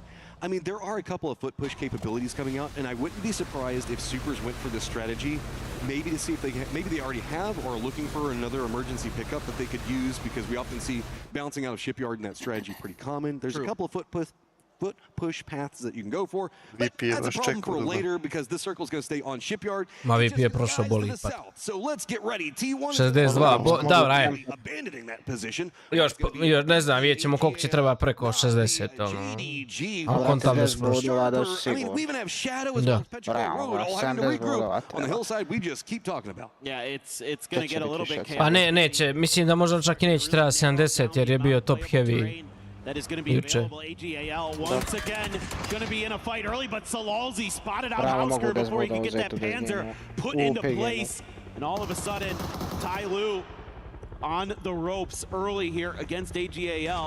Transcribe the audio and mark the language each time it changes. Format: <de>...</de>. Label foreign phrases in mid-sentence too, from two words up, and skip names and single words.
<en>I mean, there are a couple of foot push capabilities coming out, and I wouldn't be surprised if Supers went for this strategy, maybe to see if maybe they already have or are looking for another emergency pickup that they could use, because we often see bouncing out of Shipyard in that strategy pretty common. There's a couple of foot foot push paths that you can go for. But VP that's a problem for</en> <sr>očekuju.</sr> <en>later because this circle is going to stay on Shipyard.</en> <sr>Ma</sr> <en>It's</en> <sr>VP je</sr> <en>just the</en> <sr>prošao</sr> <en>guys to</en> <sr>boli</sr> <en>the</en> <sr>ipak.</sr> <en>south. So let's get ready. T1</en> <sr>62, dobro, ajde.</sr> <en>abandoning that position.</en> <sr>Još, ne znam, vidjet ćemo koliko će treba preko 60, ono. A kontam da se prošao.</sr> <en>I mean, we even have Shadow as well as Petrichor Road all having to regroup. On the hillside, we just keep talking about. Yeah, it's going to get a little bit chaotic.</en> <sr>Pa ne, neće, mislim da možda čak i neće treba 70 jer je bio</sr> <en>top heavy. That is going to be available. AGAL once again going to be in a fight early, but Salalzi spotted out Hausker before he could get that Panzer put into place. And all of a sudden, Tai Lu on the ropes early here against AGAL.</en>